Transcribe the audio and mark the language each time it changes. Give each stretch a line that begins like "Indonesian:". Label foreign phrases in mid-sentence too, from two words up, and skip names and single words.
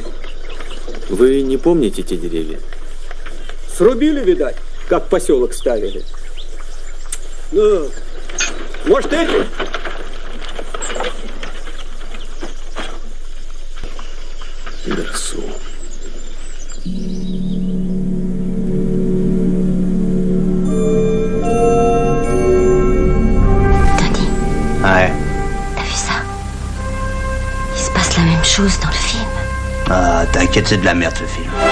Russian: Вы не помните те деревья? Срубили, видать, как поселок ставили. Ну, может, эти? Дерсу.
French: Tony. Ouais. T'as vu ça? Il se passe la même chose dans le film. Ah, t'inquiète, c'est de la merde ce film.